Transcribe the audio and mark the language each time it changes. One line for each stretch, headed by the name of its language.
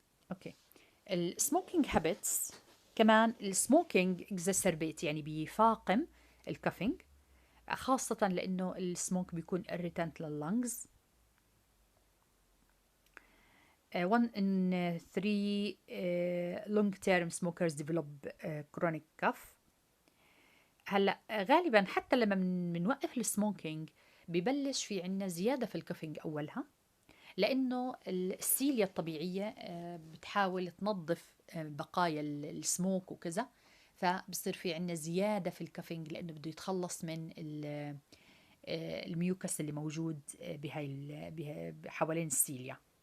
Arabic: اوكي السموكينج هابتس كمان. السموكينج اكزاسربيت يعني بيفاقم الكافينج، خاصة لأنه السموك بيكون irritant لللنجز.
English: 1 in 3 long term smokers develop chronic cough.
Arabic: هلا غالبا حتى لما بنوقف السموكينج ببلش في عنا زيادة في الكافينج أولها، لأنه السيليا الطبيعية بتحاول تنظف بقايا السموك وكذا، فبصير في عنا زيادة في الكافينج لأنه بده يتخلص من الميوكس اللي موجود بهاي حوالين السيليا.